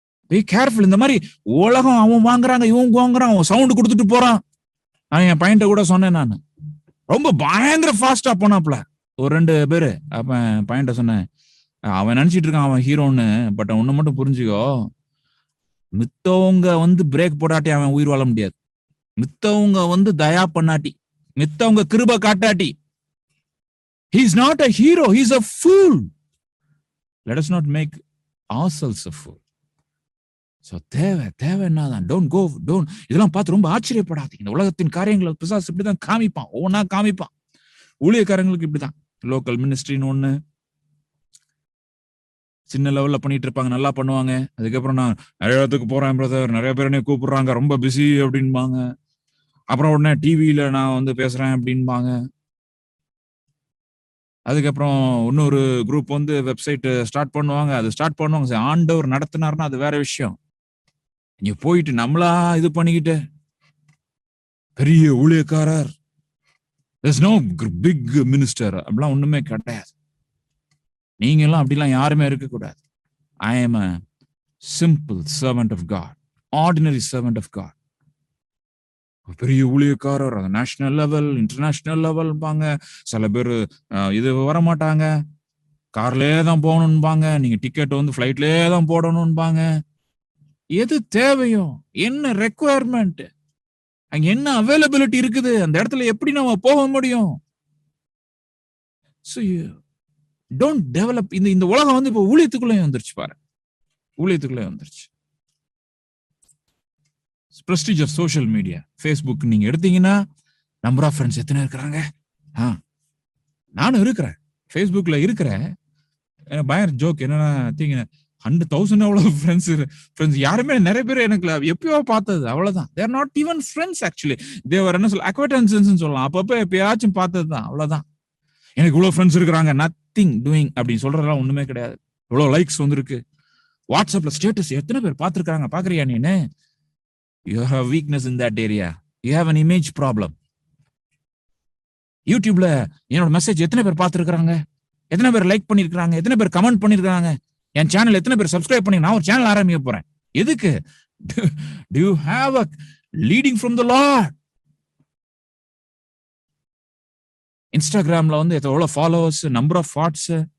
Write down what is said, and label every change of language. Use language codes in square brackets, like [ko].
[ta] Be careful. இந்த மாதிரி உலகம் அவன் வாங்குறாங்க, இவன் வாங்குறான், அவன் சவுண்ட் கொடுத்துட்டு போறான். என் பையன்ட்ட கூட சொன்னேன், நான் ரொம்ப பயங்கர ஃபாஸ்டா போனாப்ல ஒரு 2 பேரு. அப்ப பையன்ட்ட சொன்னேன், அவன் நினைச்சிட்டு இருக்கான் அவன் ஹீரோன்னு, பட் ஒண்ணு மட்டும் புரிஞ்சுக்கோ, மித்தவங்க வந்து பிரேக் போடாட்டி அவன் உயிர் வாழ முடியாது. மித்தவங்க வந்து தயா பண்ணாட்டி, மித்தவங்க கிருபை காட்டாட்டி, [en] he is not a hero, he is a fool. Let us not make ourselves a fool. [ta] So தேவை என்னதான், don't இதெல்லாம் பார்த்து ரொம்ப ஆச்சரியப்படாதீங்க. இந்த உலகத்தின் காரியங்களை பிசாசு இப்படிதான் காமிப்பான், ஒவ்வொன்னா காமிப்பான். ஊழியக்காரங்களுக்கு இப்படிதான். லோக்கல் மினிஸ்ட்ரின்னு ஒண்ணு சின்ன லெவல்ல பண்ணிட்டு இருப்பாங்க, நல்லா பண்ணுவாங்க. அதுக்கப்புறம் நான் நிறைய இடத்துக்கு போறேன் பிரதர், நிறைய பேர் என்ன கூப்பிடுறாங்க, ரொம்ப பிஸி அப்படின்பாங்க. அப்புறம் உடனே டிவியில நான் வந்து பேசுறேன் அப்படின்பாங்க. அதுக்கப்புறம் இன்னொரு குரூப் வந்து வெப்சைட் ஸ்டார்ட் பண்ணுவாங்க. அது ஸ்டார்ட் பண்ணுவாங்க, ஆண்டவர் நடத்தினார்னா அது வேற விஷயம். இங்க போயிட்டு நம்மளா இது பண்ணிக்கிட்டு பெரிய ஊழியக்காரர், [en] there's no big minister [ta] அப்படிலாம் ஒண்ணுமே கிடையாது. நீங்க எல்லாம் அப்படிலாம் யாருமே இருக்கக்கூடாது. [en] I am a simple servant of God, ordinary servant of God. [ta] பெரிய ஊழியக்காரர், நேஷனல் லெவல், இன்டர்நேஷனல் லெவல் பாங்க. சில பேர் இது வரமாட்டாங்க, கார்லயே தான் போகணும்பாங்க, நீங்க டிக்கெட் வந்து ஃபிளைட்லயே தான் போடணும்பாங்க. எது தேவையோ, என்ன ரெக்குவயர்மெண்ட், அங்க என்ன அவைலபிலிட்டி இருக்குது, அந்த இடத்துல எப்படி நம்ம போக முடியும், ஸோ டோன்ட் டெவலப். இந்த உலகம் வந்து இப்போ ஊழியத்துக்குள்ளே வந்துருச்சு பாரு, ஊழியத்துக்குள்ளே வந்துருச்சு. [en] Prestige of social media. [ta] Facebook நீங்க எடுத்தீங்கன்னா நம்பர் ஆஃப் ஃப்ரெண்ட்ஸ் எத்தனை இருக்கிறாங்க? நானும் இருக்கிறேன், ஃபேஸ்புக்ல இருக்கிறேன். பயங்கர ஜோக் என்னன்னா, 100,000 அவ்வளவு ஃப்ரெண்ட்ஸ் யாருமே, நிறைய பேர் எனக்கு எப்பயோ பார்த்தது, அவ்வளவுதான். [en] They're not even friends actually, they were சொல்ல acquaintances சொல்லலாம். [ta] அப்பப்போ எப்பயாச்சும் பார்த்தது தான், அவ்வளவுதான். எனக்கு இவ்வளவு ஃப்ரெண்ட்ஸ் இருக்கிறாங்க, நத்திங் டூயிங் அப்படின்னு சொல்றதெல்லாம் ஒண்ணுமே கிடையாது. இவ்வளவு லைக்ஸ் வந்திருக்கு, வாட்ஸ்அப்ல ஸ்டேட்டஸ் எத்தனை பேர் பார்த்திருக்காங்க பாக்குறியா நீனு? [en] You have weakness in that area. You have an image problem. [ta] யூடியூப்ல என்னோட மெசேஜ் எத்தனை பேர் பார்த்திருக்காங்க, எத்தனை பேர் லைக் பண்ணிருக்காங்க, எத்தனை பேர் கமெண்ட் பண்ணிருக்காங்க, என் சேனல் எத்தனை பேர் சப்ஸ்கிரைப் பண்ணி, நான் ஒரு சேனல் ஆரம்பிக்க போறேன். எதுக்கு? [en] Do you have a leading from the Lord? [ta] இன்ஸ்டாகிராம்ல வந்து எவ்வளவு ஃபாலோவர்ஸ், நம்பர் ஆஃப் வாட்ஸ்.